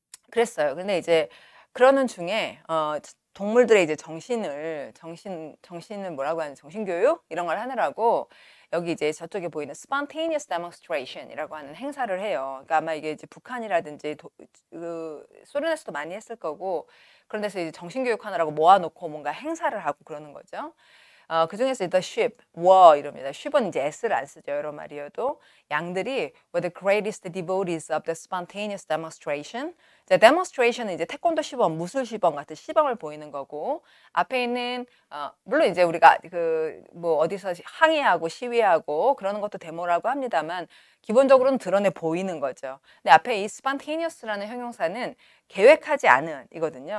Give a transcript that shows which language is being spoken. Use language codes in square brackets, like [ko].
[ko] 그랬어요. 근데 이제 그러는 중에 동물들의 이제 정신을 뭐라고 하는 정신교육 이런 걸 하느라고 여기 이제 저쪽에 보이는 spontaneous demonstration이라고 하는 행사를 해요. 그러니까 아마 이게 이제 북한이라든지 소련에서도 많이 했을 거고 그런 데서 이제 정신교육 하느라고 모아놓고 뭔가 행사를 하고 그러는 거죠. 그 중에서 the sheep, 이럽니다. sheep은 이제 s를 안 쓰죠. 여러 마리여도. 양들이 [en] were the greatest devotees of the spontaneous demonstration. [ko] 자, demonstration은 이제 태권도 시범, 무술 시범 같은 시범을 보이는 거고, 앞에 있는, 물론 이제 우리가 어디서 항의하고 시위하고 그러는 것도 데모라고 합니다만, 기본적으로는 드러내 보이는 거죠. 근데 앞에 이 spontaneous라는 형용사는 계획하지 않은 이거든요.